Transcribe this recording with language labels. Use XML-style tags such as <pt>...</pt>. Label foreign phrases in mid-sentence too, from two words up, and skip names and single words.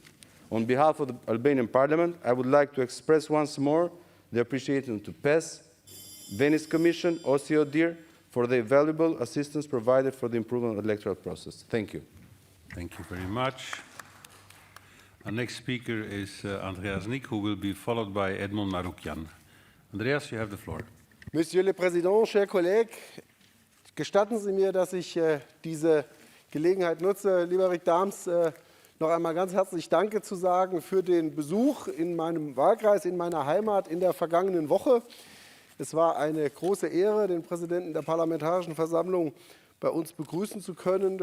<en>On behalf of the Albanian Parliament, I would like to express once more the appreciation to PES, Venice Commission, OSCE, for the valuable assistance provided for the improvement of the electoral process. Thank you. Thank you very much. Our next speaker is Andreas Nick, who will be followed by Edmond Maroukian. Andreas, you have the floor.</en> <fr>Monsieur le Président, chers collègues,</fr> <de>gestatten Sie mir, dass ich diese Gelegenheit nutze, lieber Rick Dahms, noch einmal ganz herzlich Danke zu sagen für den Besuch in meinem Wahlkreis, in meiner Heimat in der vergangenen Woche. Es war eine große Ehre, den Präsidenten der Parlamentarischen Versammlung bei uns begrüßen zu können.</de>